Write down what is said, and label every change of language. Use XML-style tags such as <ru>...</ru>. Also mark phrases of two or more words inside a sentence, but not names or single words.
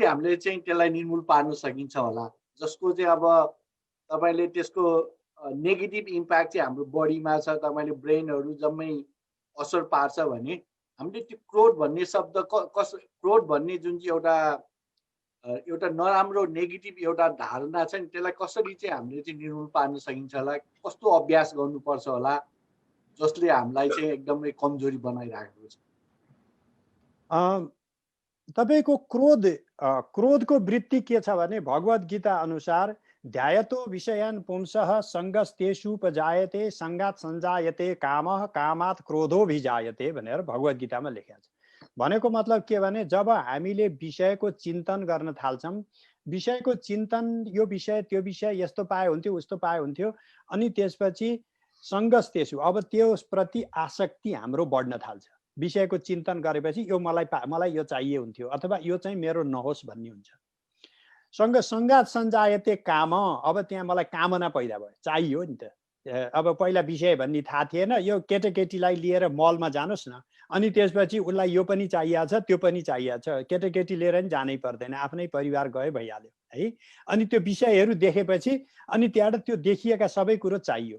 <ne>हामीले चाहिँ त्यसलाई निर्मूल पार्न सकिन्छ होला, जसको चाहिँ अब तपाईँले त्यसको</ne> <en>negative impact</en> <ne>चाहिँ हाम्रो बडीमा छ, तपाईँले ब्रेनहरू जम्मै असर पार्छ भने हामीले त्यो क्रोध भन्ने शब्द क्रोध भन्ने जुन चाहिँ एउटा नराम्रो नेगेटिभ एउटा धारणा छ नि, त्यसलाई कसरी चाहिँ हामीले चाहिँ निर्मूल पार्न सकिन्छ होला, कस्तो अभ्यास गर्नुपर्छ होला जसले हामीलाई चाहिँ एकदमै कमजोरी बनाइराखेको छ? तपाईको क्रोधको वृत्ति के छ भने भगवत गीता अनुसार</ne> <sa>ध्यायतो विषयान् पुंसः संगस्तेषुपजायते संगात संजायते कामः कामात् क्रोधो भिजायते</sa> <ne>भनेर भगवत गीतामा लेखेको छ। भनेको मतलब के भने जब हामीले विषयको चिन्तन गर्न थाल्छौँ, विषयको चिन्तन, यो विषय त्यो विषय यस्तो पाए हुन्थ्यो उस्तो पाए हुन्थ्यो, अनि त्यसपछि संगस्तेषु, अब त्यसप्रति आसक्ति हाम्रो बढ्न थाल्छ। विषयको चिन्तन गरेपछि यो मलाई यो चाहिए हुन्थ्यो अथवा यो चाहिँ मेरो नहोस् भन्ने हुन्छ।</ne> <sa>संगात संजायते काम,</sa> <ne>अब त्यहाँ मलाई कामना पैदा भयो, चाहियो नि त। अब पहिला विषय भन्ने थाहा थिएन, यो केटाकेटीलाई लिएर मलमा जानुहोस् न, अनि त्यसपछि उसलाई यो पनि चाहिएको छ त्यो पनि चाहिएको छ, केटाकेटी लिएर नि जानै पर्दैन, आफ्नै परिवार गए भइहाल्यो है। अनि त्यो विषयहरू देखेपछि अनि त्यहाँबाट त्यो देखिएका सबै कुरो चाहियो।</ne>